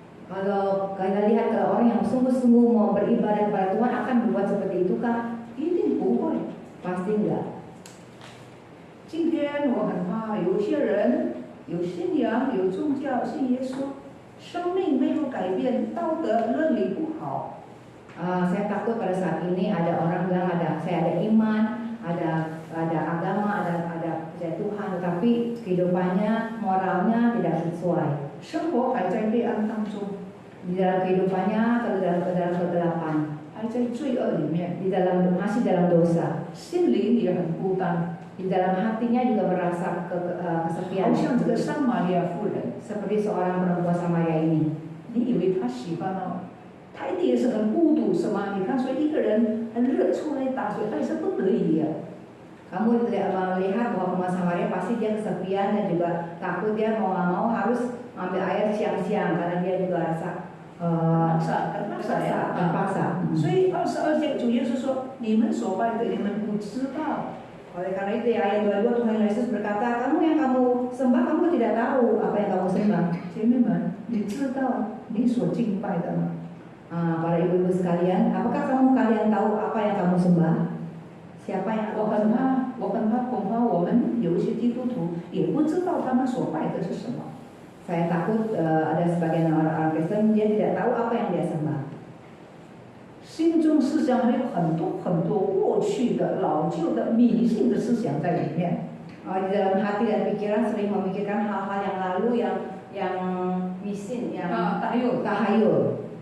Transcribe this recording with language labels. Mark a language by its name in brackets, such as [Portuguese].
[Indonesian] Kalau kita lihat kalau orang yang sungguh-sungguh mau beribadah kepada Tuhan akan berbuat seperti itu kah? [Chinese] 一定不会。 [Indonesian] Pasti enggak. [Chinese] 今天我很怕有些人有信仰、有宗教、信耶稣，生命没有改变，道德伦理不好。 [Indonesian] Saya takut pada saat ini ada orang bilang saya ada iman, ada agama, ada percaya Tuhan, tetapi kehidupannya, moralnya tidak sesuai. [Chinese] 生活还在黑暗当中， [Indonesian] Di dalam kehidupannya atau dalam kegelapan, [Chinese] 还在罪恶里面， [Indonesian] masih dalam dosa. [Chinese] 心灵也很孤单， [Indonesian] Di dalam hatinya juga merasa [Chinese] 好 [Indonesian] kesepian. [Chinese] 像这个撒玛利亚妇人， [Indonesian] Seperti seorang perempuan Samaria ini. [Chinese] 你以为她喜欢哦？她一定也是很孤独，是吗？你看，所以一个人很热出来打水，她也是不得已的。 [Indonesian] Kamu tidak melihat bahwa perempuan Samaria pasti dia kesepian dan juga takut, dia mau nggak mau harus ambil air siang-siang karena dia juga rasa terpaksa. [Chinese] 所以22节主耶稣说：“你们所拜的，你们不知道。” [Indonesian] Oleh karena itu ya, ayat 22 Tuhan Yesus berkata, kamu yang kamu sembah, kamu tidak tahu apa yang kamu sembah. [Chinese] 姐妹们，你知道你所敬拜的吗？ [Indonesian] Para ibu-ibu sekalian, apakah kalian tahu apa yang kamu sembah? Siapa yang [Chinese] 我很怕，恐怕我们有一些基督徒也不知道他们所拜的是什么。 [Indonesian] Saya takut ada sebagian orang Kristen dia tidak tahu apa yang dia sembah. [Chinese] 心中思想还有很多过去的老旧的迷信的思想在里面。 [Indonesian] Di dalam hati dan pikiran sering memikirkan hal-hal yang lalu yang misin, yang tahayul.